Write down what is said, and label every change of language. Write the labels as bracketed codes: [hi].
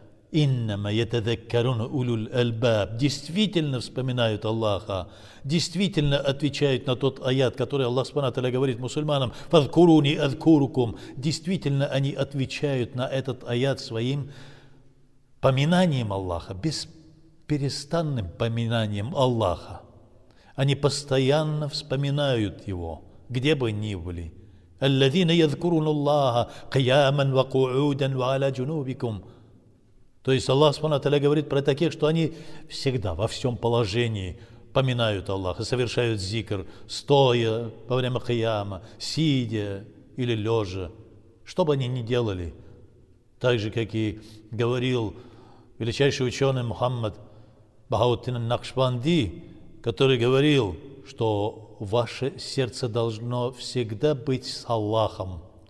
[ar] иннама ятадаккаруна улюл альбаб, [ru] действительно вспоминают Аллаха, действительно отвечают на тот аят, который Аллах Субхану ва Тааля говорит мусульманам: [ar] «Фазкуруни азкурукум». [ru] Действительно они отвечают на этот аят своим поминанием Аллаха, бесперестанным поминанием Аллаха. Они постоянно вспоминают Его, где бы ни были. [ar] الذين يذكرون الله قياما وقعودا وعلى جنوبكم. [ru] То есть Аллах Субхану ва Тааля говорит про таких, что они всегда, во всем положении поминают Аллаха, совершают зикр, стоя во время кияма, сидя или лежа. Что бы они ни делали, Так же, как и говорил величайший ученый Мухаммад Бахаутдин Накшбанди, который говорил, что ваше сердце должно всегда быть с Аллахом.